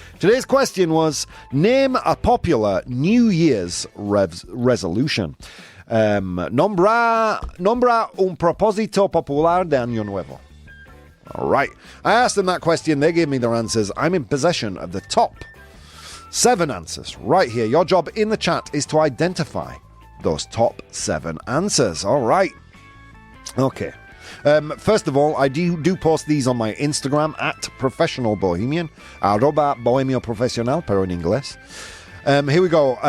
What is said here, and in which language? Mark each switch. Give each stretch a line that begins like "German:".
English: Today's question was, name a popular New Year's resolution.
Spanish: Nombra un propósito popular de Año Nuevo.
English: All right, I asked them that question, they gave me their answers. I'm in possession of the top 7 answers right here. Your job in the chat is to identify those top 7 answers. All right. Okay. First of all, I do post these on my Instagram at Professional Bohemian, @Bohemio Profesional,
Spanish: pero en inglés.
English: Here we go.